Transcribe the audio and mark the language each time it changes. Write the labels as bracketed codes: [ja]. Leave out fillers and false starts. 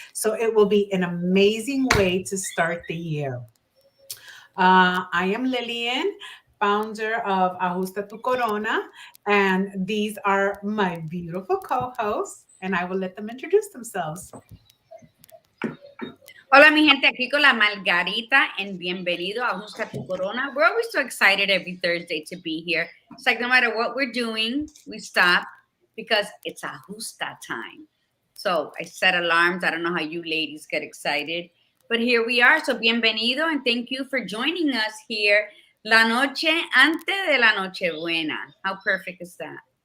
[en] So it will be an amazing way to start the year. I am Lillian, founder of Ajusta Tu Corona, and these are my beautiful co-hosts, and I will let them introduce themselves. [es] Hola, mi gente, aquí con la Margarita, and bienvenido a Ajusta Tu Corona. [en] We're always so excited every Thursday to be here. It's like no matter what we're doing, we stop because it's Ajusta time. So I set alarms. I don't know how you ladies get excited, but here we are. So bienvenido, and thank you for joining us here [es] la noche antes de la Nochebuena. [en] How perfect is that?